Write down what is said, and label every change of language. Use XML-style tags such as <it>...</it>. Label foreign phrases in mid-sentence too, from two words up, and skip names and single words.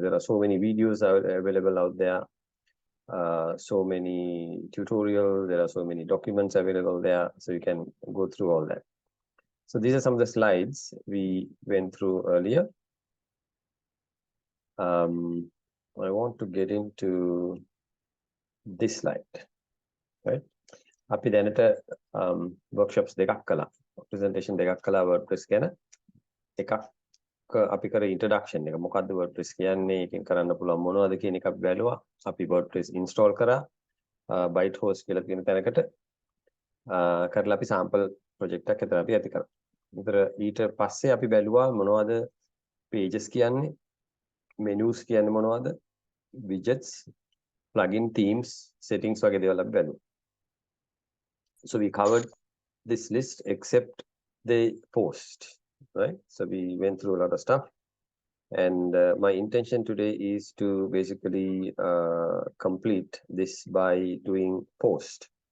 <en>There are so many videos available out there, so many tutorials, there are so many documents available there, so you can go through all that. So these are some of the slides we went through earlier. I want to get into this slide, right?</en> <si>අපි දැනට workshops දෙකක් කළා. presentation දෙකක් කළා WordPress ගැන. එකක් අපි කර introduction එක. මොකද්ද WordPress කියන්නේ? එකෙන් කරන්න පුළුවන් මොනවද කියන එක අපි බැලුවා. අපි WordPress install කරා. bytehost කියලා කියන තැනකට කරලා අපි</si> <en>sample project</en> <si>එකක් එතන අපි ඇති කරා. විතර ඊට පස්සේ අපි බැලුවා මොනවද pages කියන්නේ, menus කියන්නේ මොනවද,</si> <en>widgets, plugin, themes,</en> <si>settings වගේ දේවල් අපි බැලුවා.</si> <en>So we covered this list except the post, right? So we went through a lot of stuff, and my intention today is to basically complete this by doing post.</en>